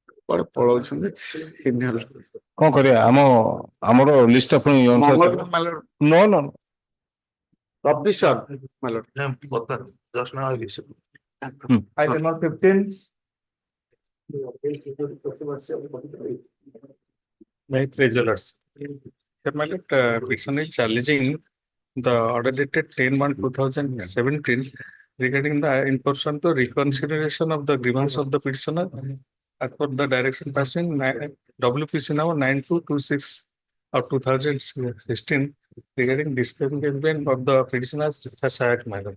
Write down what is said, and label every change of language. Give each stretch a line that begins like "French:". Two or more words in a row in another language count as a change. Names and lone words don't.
Odia: କୁଆଡେ ପଳଉଛନ୍ତି senior। କଣ କରିବା ଆମର ଲିଷ୍ଟ ଆପଣ
English: no no Officer, my lord. Just now I received. Item number 15. May treasurers. Sir, my lord, petition is challenging the order dated 10/1/2017 regarding the enforcement to reconsideration of the grievance of the petitioner as per the direction passing WPC number 9226 of 2016 regarding disengagement of the petitioner's Sashikanta Mishra.